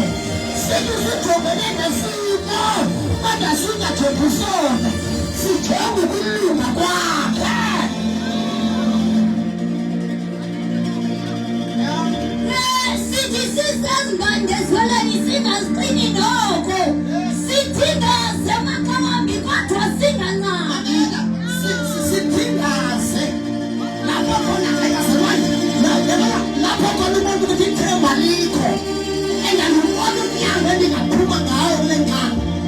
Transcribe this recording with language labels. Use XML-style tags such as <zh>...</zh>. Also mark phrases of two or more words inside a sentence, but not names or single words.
<xh>Sithi sijongene nesifo kodwa singajongi sona, sijonge ukulunga kwakhe. Sithi sisezimbandezelweni singaziqini noko. Sithingaze maxawambi kodwa singancami. Sithingaze lapho khona lapho khona umuntu ukuthi ithemba likho engalubona umnyango endingaphuma ngawo kule nkamba.</xh>